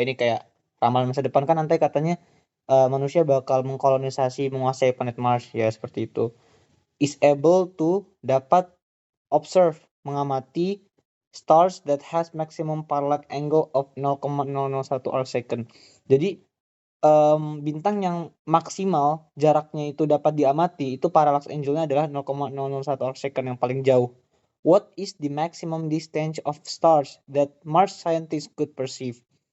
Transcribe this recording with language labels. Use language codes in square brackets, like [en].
[id] Ini kayak ramalan masa depan kan nanti katanya manusia bakal mengkolonisasi menguasai planet Mars ya seperti itu. [en] Is able to [id] dapat [en] observe [id] mengamati [en] stars that has maximum parallax angle of 0,001 arc second. [id] Jadi bintang yang maksimal jaraknya itu dapat diamati itu parallax angle-nya adalah 0,001 arc second yang paling jauh. [en] What is the maximum distance of stars that Mars scientists could perceive?